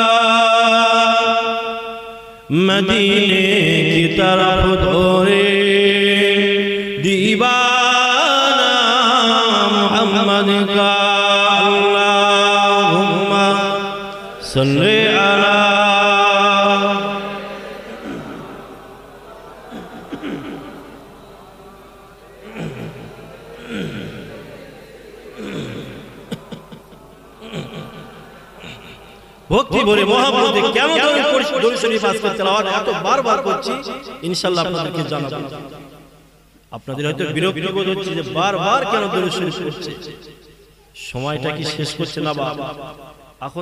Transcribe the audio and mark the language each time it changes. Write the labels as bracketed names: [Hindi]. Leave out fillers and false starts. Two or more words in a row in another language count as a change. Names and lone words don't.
[Urdu] مدینے کی طرف دورے دیوانہ محمد کا [Arabic] اللہم صلی علی [Bangla] ভক্তি ভরে মহব্বতে কেন দরুদ শরীফ আজকে তেলাওয়াত এত বারবার করছি ইনশাআল্লাহ আপনাদেরকে জানাবো আপনাদের হয়তো বিরক্তি বোধ হচ্ছে যে বারবার কেন দরুদ শরীফ করছে সময়টা কি শেষ করছে না বাবা এখন